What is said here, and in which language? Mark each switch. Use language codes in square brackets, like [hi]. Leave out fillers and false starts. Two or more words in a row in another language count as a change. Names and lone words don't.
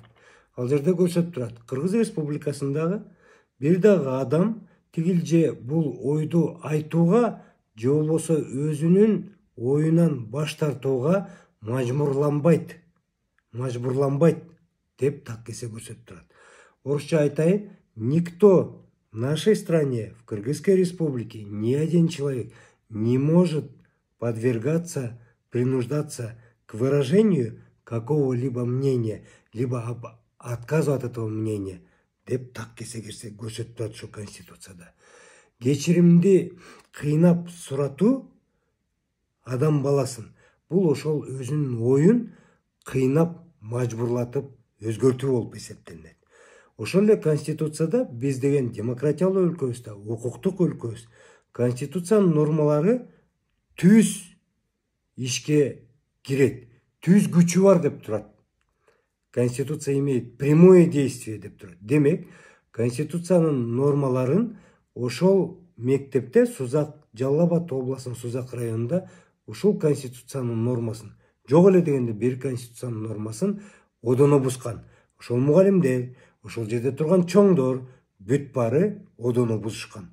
[ky] Ал жерде көрсөтүп турат, Кыргыз Республикасындагы бир дагы адам тигилже бул ойду айтууга же болбосо өзүнүн оюнан баш тартууга мажбурланбайт деп так кесе көрсөтүп турат. Орусча айтайын, [ru] никто в нашей стране, в Кыргызской республике, ни один человек не может подвергаться, принуждаться к выражению какого-либо мнения, либо отказу от этого мнения, [ky] деп так кесе көрсөтүп турат ошо Конституцияда. Кечиримди кыйнап суратуу адам баласын, бул ошол өзүнүн оюн кыйнап, мажбурлатып өзгөртүү болуп эсептелинет. Ошол эле Конституцияда биз деген демократиялуу өлкөбүз, укуктук өлкөбүз, Конституциянын нормалары түз ишке кирет, түз күчү бар деп турат. [ru] Конституция имеет прямое действие [ky] деп турат. Демек, Конституциянын нормаларын ошол мектепте Жалал Абад областынын Сузак районунда ушул Конституциянын нормасын, жок эле дегенде бир Конституциянын нормасын одоно бузган. Ошол мугалимдер, ошол жерде турган чоңдор бүт баары одоно бузушкан.